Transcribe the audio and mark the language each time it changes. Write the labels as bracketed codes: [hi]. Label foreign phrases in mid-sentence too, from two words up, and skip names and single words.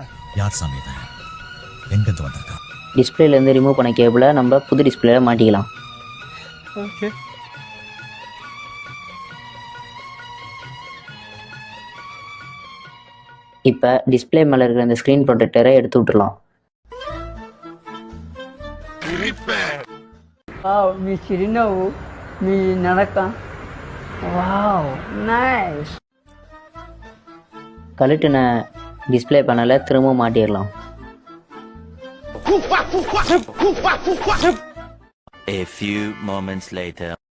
[ta] யார் சாமி இவன்? எங்கிருந்து வந்திருக்கான்? டிஸ்பிளேலேருந்து ரிமூவ் பண்ண கேபிளை நம்ம புது டிஸ்பிளேல மாட்டிக்கலாம். ஓகே. இப்போ டிஸ்பிளே மேலே இருக்கிற அந்த [en] screen protector [ta] எடுத்து விட்டுறலாம். [te] వావ్ మీ చిరునవ్వు మీ నడక వావ్ నైస్. [ta] கழட்டின டிஸ்பிளே பேனலை திரும்ப மாட்டிடலாம். [en] A few moments later.